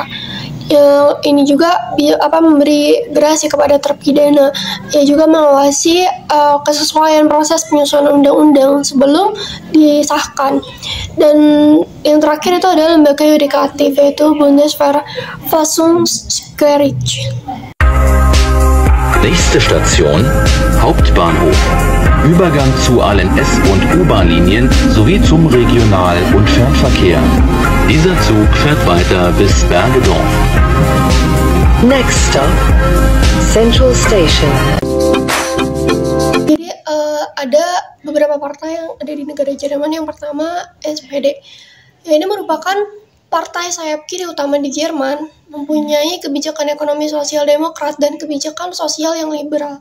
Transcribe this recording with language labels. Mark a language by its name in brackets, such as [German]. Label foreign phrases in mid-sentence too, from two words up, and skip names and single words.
[Indonesian] Ini juga memberi gerasi kepada terpidana. Ia juga mengawasi kesesuaian proses penyusunan undang-undang sebelum disahkan. Dan yang terakhir itu adalah lembaga yudikatif, yaitu Bundesverfassungsgericht. [German] Nächste Station, Hauptbahnhof. Übergang zu allen S- und U-Bahn-Linien sowie zum Regional- und Fernverkehr. Dieser Zug fährt weiter bis Bergedorf. [English] Next stop, Central Station. [Indonesian] Jadi ada beberapa partai yang ada di negara Jerman. Yang pertama SPD. Ya, ini merupakan partai sayap kiri utama di Jerman, mempunyai kebijakan ekonomi sosial demokrat dan kebijakan sosial yang liberal.